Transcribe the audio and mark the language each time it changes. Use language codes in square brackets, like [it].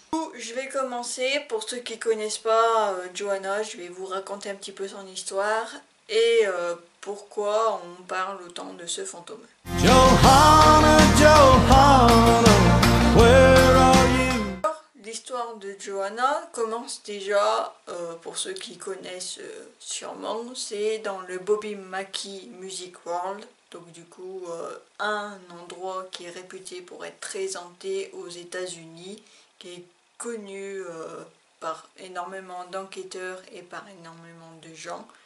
[fr] Du coup, je vais commencer. Pour ceux qui ne connaissent pas Johanna, je vais vous raconter un petit peu son histoire et pourquoi on parle autant de ce fantôme. [en] Johanna, Johanna, where are you? [fr] L'histoire de Johanna commence déjà, pour ceux qui connaissent sûrement, c'est dans le Bobby Mackey Music World. Donc du coup, un endroit qui est réputé pour être très hanté aux États-Unis, qui est connu par énormément d'enquêteurs et par énormément de gens.